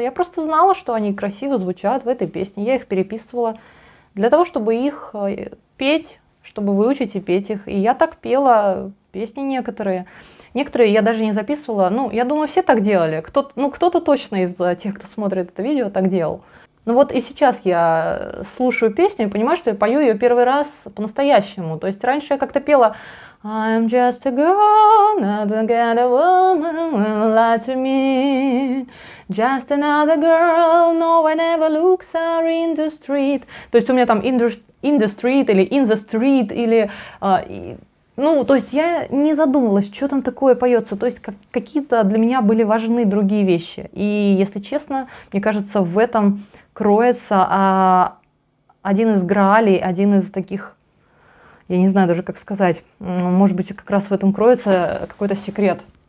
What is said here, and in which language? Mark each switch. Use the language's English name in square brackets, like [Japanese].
[Russian] Я просто знала, что они красиво звучат в этой песне. Я их переписывала для того, чтобы их петь, чтобы выучить и петь их. И я так пела песни некоторые. Некоторые я даже не записывала. Ну, я думаю, все так делали. Кто-то точно из тех, кто смотрит это видео, так делал. Ну вот и сейчас я слушаю песню и понимаю, что я пою ее первый раз по-настоящему. То есть раньше я как-то пела [English] I'm just a girl, not the kind of woman will lie to me. Just another girl, no one ever looks her in the street. [Russian] То есть у меня там [English] in the street [Russian] или in the street или... Ну, то есть я не задумывалась, что там такое поется. То есть какие-то для меня были важны другие вещи. И, если честно, мне кажется, в этом кроется один из граалей, один из таких, я не знаю даже, как сказать, может быть, как раз в этом кроется какой-то секрет.